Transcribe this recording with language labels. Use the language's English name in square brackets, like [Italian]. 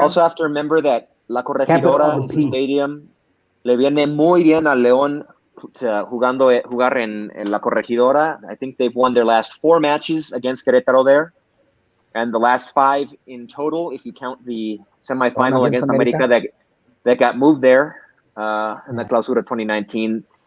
[English] Also have to remember that La Corregidora is a stadium. [Spanish] Le viene muy bien a León jugar en La Corregidora. [English] I think they've won their last 4 matches against Querétaro there, and the last 5 in total, if you count the semifinal against America that got moved there in the Clausura 2019.